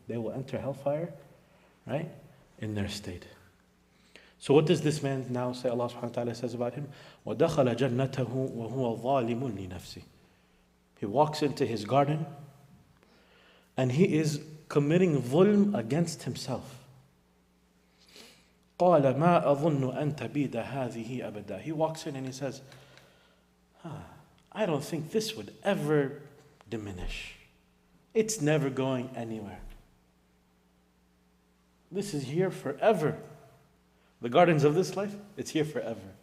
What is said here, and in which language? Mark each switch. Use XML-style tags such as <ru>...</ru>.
<en>They will enter hellfire, right, in their state. So what does this man now say? Allah subhanahu wa ta'ala says about him,</en> <ar>وَدَخَلَ جَنَّتَهُ وَهُوَ ظَالِمٌ لِنَفْسِهِ.</ar> <en>He walks into his garden and he is committing dhulm against himself.</en> <ar>قَالَ مَا أَظُنُّ أَن تَبِيدَ هَذِهِ أَبَدًا.</ar> <en>He walks in and he says, I don't think this would ever diminish. It's never going anywhere. This is here forever. The gardens of this life, it's here forever.</en>